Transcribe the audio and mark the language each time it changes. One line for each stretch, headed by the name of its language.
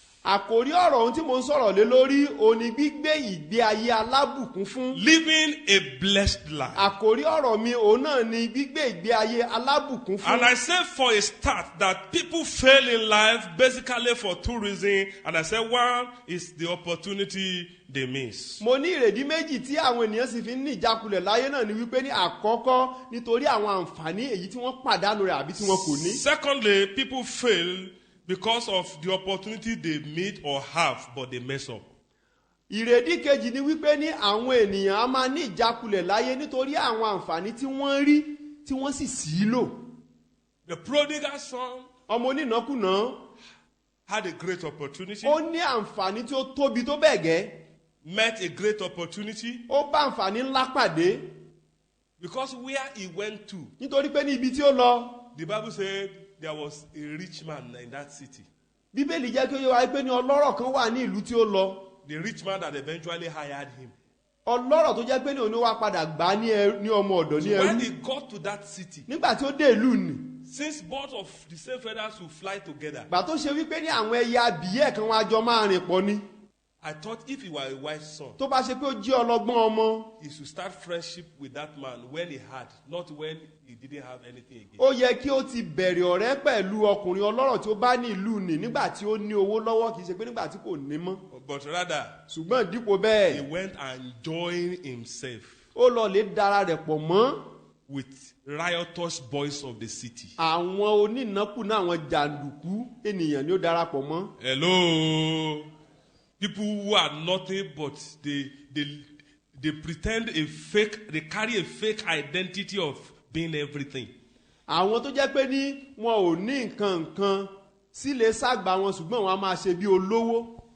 Yoruba: àkòrí ọ̀rọ̀ ohun tí mo ń sọ̀rọ̀ lé lórí òní gbígbé ìgbé ayé alábùkún fún.
English: Living a blessed life.
Yoruba: àkòrí ọ̀rọ̀ mi òun náà ni gbígbé ìgbé ayé alábùkún fún.
English: And I say for a start that people fail in life basically for two reasons. And I say one is the opportunity they miss.
Yoruba: mo ní ìrèdí méjì tí àwọn ènìyàn sì fi ń ní ìjákulẹ̀ láyé náà ni wípé ní àkọ́kọ́ nítorí àwọn àǹfààní èyí tí wọ́n pàdánù rẹ̀ àbí tí wọn kò ní.
English: Secondly, people fail because of the opportunity they meet or have, but they mess up.
Yoruba: ìrèdí kejì ni wípé ní àwọn ènìyàn á máa ní ìjákulẹ̀ láyé nítorí àwọn àǹfààní tí wọ́n rí tí wọ́n sì sí lò.
English: The prodigal son
Yoruba: ọmọ onínàkúnà
English: had a great opportunity,
Yoruba: ó ní àǹfààní tí ó tóbi tó bẹ́ẹ̀ gẹ́,
English: met a great opportunity,
Yoruba: ó bá àǹfààní ńlá pàdé
English: because where he went to,
Yoruba: nítorí pé ní ibi tí ó lọ
English: the Bible said there was a rich man in that city.
Yoruba: bíbélì jẹ́ kí ó yé wa pé ní ọlọ́rọ̀ kan wà ní ìlú tí ó lọ,
English: The rich man that eventually hired him.
Yoruba: ọlọ́rọ̀ tó jẹ́ pé ní òun wá padà gbà á ní ọmọ ọ̀dọ̀ ní
English: So when
Yoruba: ẹrú.
English: he got to that city,
Yoruba: nígbà tí ó dé ìlú nì,
English: since both of the same feathers will fly together,
Yoruba: gbà tó ṣe wípé ní àwọn ẹyẹ abìyẹ́ kan wá jọ máa rìn pọ̀ ni,
English: I thought if he were a wise son,
Yoruba: tó bá ṣe pé ó jẹ́ ọlọ́gbọ́n ọmọ,
English: he should start friendship with that man when he had, not when he didn't have anything again.
Yoruba: ó yẹ kí ó ti bẹ̀rẹ̀ ọ̀rẹ́ pẹ̀lú ọkùnrin ọlọ́rọ̀ tí ó bá ní ìlú nì nígbà tí ó ní owó lọ́wọ́, kì í ṣe pé nígbà tí kò ní mọ́.
English: But rather,
Yoruba: ṣùgbọ́n dípò
English: he
Yoruba: bẹ́ẹ̀
English: went and joined himself
Yoruba: ó lọ lè dara rẹ̀ pọ̀ mọ́
English: with riotous boys of the city.
Yoruba: àwọn onínàkúnà, àwọn jàǹdùkú ènìyàn ni ó darapọ̀ mọ́.
English: Hello. People who are nothing but they pretend a fake, they carry a fake identity of being everything.
Yoruba: àwọn tó jẹ́ pé ní wọn ò ní nǹkan sílé ságbà wọn ṣùgbọ́n wọn a máa ṣe bí olówó.